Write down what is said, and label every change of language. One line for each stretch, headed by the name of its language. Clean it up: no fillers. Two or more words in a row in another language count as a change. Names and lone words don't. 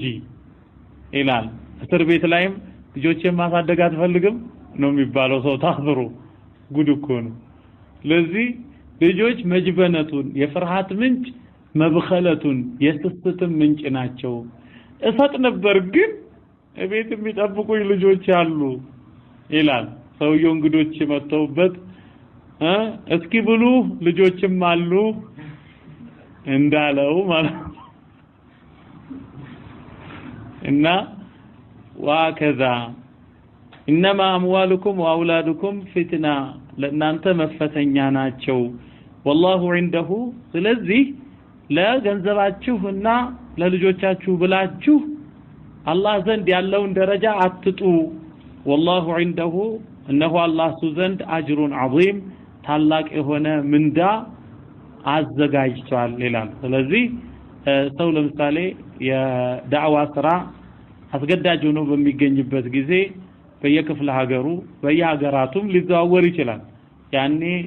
Amharic: ይላል እስር ቤት ላይም ልጆችን ማሳደግ አትፈልግም ነው የሚባለው ሰው ታስሮ ጉድ እኮ ነው ለዚህ ልጆች መጅበነቱን የፍርሃት ምንጭ መብኸለቱን የስስትም ምንጭ ናቸው እሰጥ ነበር ግን እቤት የሚጠብቁኝ ልጆች አሉ ይላል ሰውየው እንግዶች መተውበት እስኪ ብሉ ልጆችም አሉ እንዳለው ማለት እና ወከዛ
Arabic: انما اموالكم واولادكم فتنه
Amharic: ለእናንተ መፈተኛ ናቸው
Arabic: والله عنده
Amharic: ስለዚህ ለገንዘባችሁና ለልጆቻችሁ ብላችሁ አላህ ዘንድ ያለውን ደረጃ አትጡ
Arabic: والله عنده انه الله
Amharic: ዘንድ አጅሩን عظيم ታላቅ የሆነ ምንዳ አዘጋጅቷል ይላል ስለዚህ ሰው ለምሳሌ የዳዕዋ ስራ አስገዳጅ ሆኖ በሚገኝበት ጊዜ በየክፍለ ሀገሩ በየሀገራቱም ሊዘዋወር ይችላል ያኔ